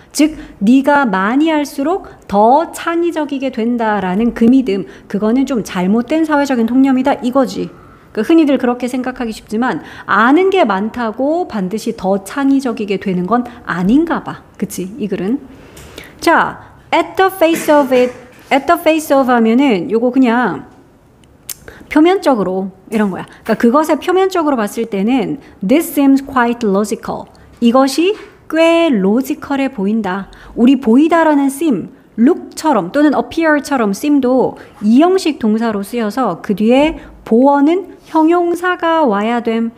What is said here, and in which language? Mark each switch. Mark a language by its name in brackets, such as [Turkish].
[Korean] 즉 네가 많이 할수록 더 창의적이게 된다라는 그 믿음, 그거는 좀 잘못된 사회적인 통념이다 이거지. 그러니까 흔히들 그렇게 생각하기 쉽지만 아는 게 많다고 반드시 더 창의적이게 되는 건 아닌가 봐. 그치? 이 글은. 자, [English] at the face of it, at the face of [Korean] 하면은 요거 그냥 표면적으로 이런 거야. 그러니까 그것을 표면적으로 봤을 때는 [English] this seems quite logical. [Korean] 이것이 꽤 로지컬해 보인다. 우리 보이다라는 seem, look처럼 또는 appear처럼 seem도 이형식 동사로 쓰여서 그 뒤에 보어는 형용사가 와야 됨.